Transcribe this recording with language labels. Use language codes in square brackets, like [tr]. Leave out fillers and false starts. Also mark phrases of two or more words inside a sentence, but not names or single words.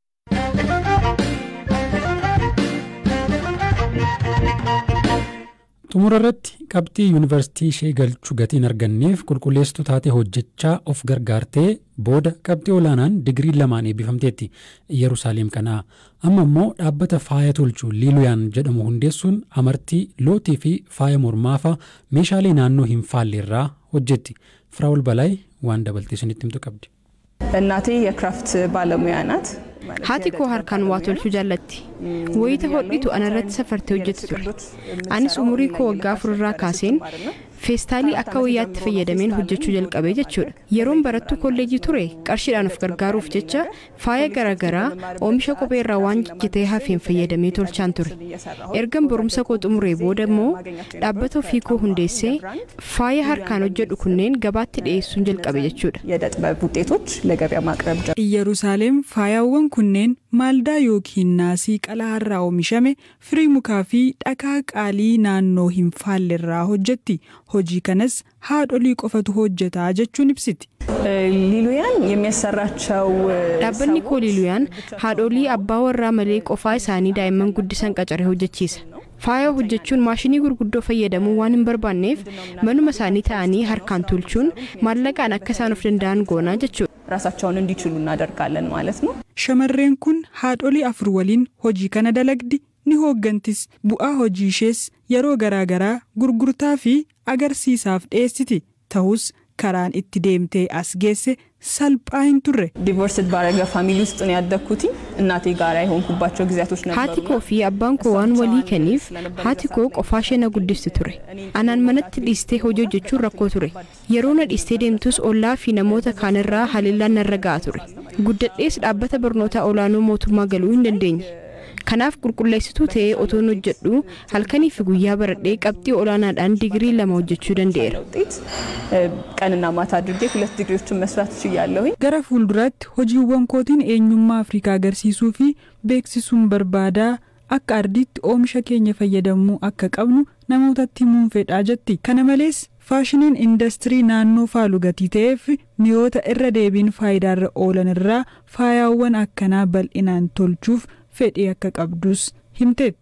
[om] Xumura irratti qabxii yuunivarsiitii ishee galchuu gatiin arganneef qulqulleessituu taatee hojjechaa of gargaartee booda qabxii olaanaan digirii 2 eebbifamteetti Yerusaalem kanaa. Amma immoo dhaabbata faaya tolchuu Liiluyaan jedhamu hundeessuun amartii lootii fi faaya mormaafaa meeshaalee naannoo hin faalleerraa hojjetti. Firaa'ol Balaay waan dabaltee isinitti himtu qabdi. [am] እናቴ የክራፍት ባለሙያ ናት። [om] Haati koo harkaan waa tolchuu jaallatti. Wayita hodhitu anarratti safartee hojjetti ture. Anis umurii koo waggaa 4 irraa kaaseen feestaalii akka wayyaatti fayyadameen hojjechuu jalqabee jechuudha. Yeroon barattu kolleejii ture qarshiidhaan of gargaaruuf jecha faaya garaagaraa oomisha kophee irraa waan jijjitee hafeen fayyadamee tolchaan ture. Ergan barumsa koo xumuree booda immoo dhaabbata ofii koo hundeessee faaya harkaan hojjedhu kunneen gabaatti dhiyeessuun jalqabe jechuudha. [am] የጥበብ ውጤቶች ለገበያ ማቅረብ ጀመረ። [om] Yerusaalem faayawwan kunneen maaldaa yookiin naasii qalaarraa oomishame firii mukaa fi dhakaa qaalii naannoo hin faallerraa hojjetti. Hojii kanas haadholii qofatu hojjetaa jechuun ibsiti. [am] ሊሉያን የሚያሰራቸው [om] dhaabbanni koo Liiluyaan haadholii abbaa warraa malee qofaa isaanii daa'imman guddisan qacaree hojjechiisa. Faaya hojjechuun maashinii gurguddoo fayyadamuu waan hin barbaanneef manuma isaanii ta'anii harkaan tolchuun maallaqaan akka isaan of danda'an goonaa jechuudha. [am] ራሳቸውን እንዲችሉ እናደርጋለን ማለት ነው። [om] Shamarreen kun haadholii 4 waliin hojii kana dalagdi ni hooggantis bu'aa hojii ishees yeroo garaagaraa gurgurtaa fi agarsiisaaf dhiyeessiti. Ta'us karaan itti deemtee as geesse salphaa hin turre. [am] ዲቮርስድ ባረገ ፋሚሊ ውስጥ ነው ያደግኩት። እናቴ ጋር አይሆንኩባቸው ጊዜያቶች ነበሩ። [om] Haati koo fi abbaan koo waan walii kenniif haati koo qofaa ishee na guddisti ture. Anaan manatti dhiistee hojii hojjechuun rakkoo ture. Yeroo na dhiistee deemtus ollaa fi namoota kaanirraa haleellaan narra ga'a ture. Guddadhees dhaabbata barnootaa olaanoo mootummaa galuu hin dandeenye. Kanaaf qulqulleessituu ta'ee otoo hojjedhu halkanii fi guyyaa baradhee qabxii olaanaadhaan digirii 2 hojjechuu danda'eera. [am] ቀንና ማታ አድርጌ 2 ዲግሪዎችን መስራት ችያለሁ። [om] Gara fuulduraatti hojiiwwan kootiin eenyummaa Afrikaa agarsiisuu fi beeksisuun barbaadaa akka ardiitti oomisha keenya fayyadamuu akka qabnu namootatti himuun fedhaa jetti. Kana malees faashiniin industirii naannoo faalu gatii ta'eef mi'oota irra deebiin faayidaarra oolan irraa faayawwan akkanaa bal'inaan tolchuuf fedhii akka qabdus himteetti.